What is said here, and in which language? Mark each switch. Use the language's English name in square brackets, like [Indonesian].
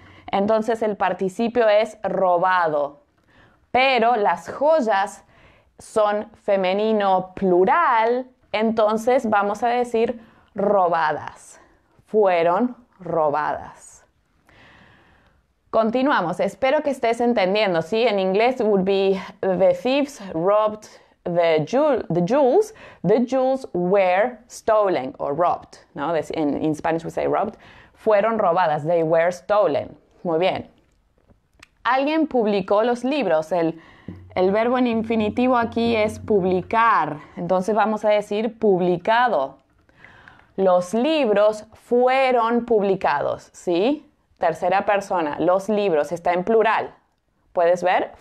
[Spanish] Entonces el participio es robado. Pero las joyas son femenino plural, entonces vamos a decir robadas. Fueron robadas. Continuamos. Espero que estés entendiendo, ¿sí? En inglés [English] would be the thieves robbed the jewels. The jewels were stolen or robbed, [Spanish] ¿no? [English] In Spanish we say robbed. [Spanish] Fueron robadas. [English] They were stolen. [Spanish] Muy bien. Alguien publicó los libros. El verbo en infinitivo aquí es publicar. Entonces vamos a decir publicado. Los libros fueron publicados, ¿sí? Tercera persona, los libros, está en plural. ¿Puedes ver?